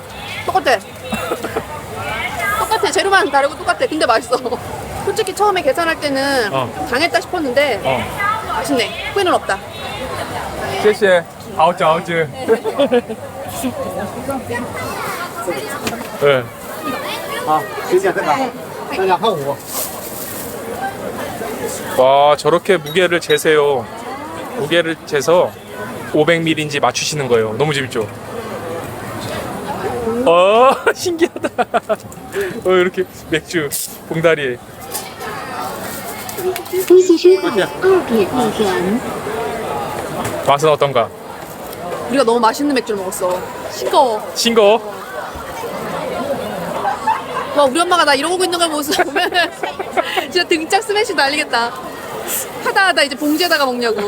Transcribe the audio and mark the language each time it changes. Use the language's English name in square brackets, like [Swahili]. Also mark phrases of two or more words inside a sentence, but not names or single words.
[Korean] 똑같아. 똑같아. 재료만 다르고 똑같아. 근데 맛있어. 솔직히 처음에 계산할 때는 좀 당했다 싶었는데 맛있네. 후회는 없다. [Chinese] 谢谢. [Korean] 아우즈, 아우즈. 네. [Chinese] 好，谢谢，大家看我。 [Korean] 와, 저렇게 무게를 재세요. 무게를 재서 500ml인지 맞추시는 거예요. 너무 재밌죠? 신기하다. 이렇게 맥주 봉다리에. [Chinese] 东西深海2.1元。 [Korean] 맛은 어떤가? 우리가 너무 맛있는 맥주를 먹었어. 싱거워. 싱거워? 와, 우리 엄마가 나 이러고 있는 걸 모습 보면 진짜 등짝 스매시 날리겠다. 하다 이제 봉지에다가 먹냐고.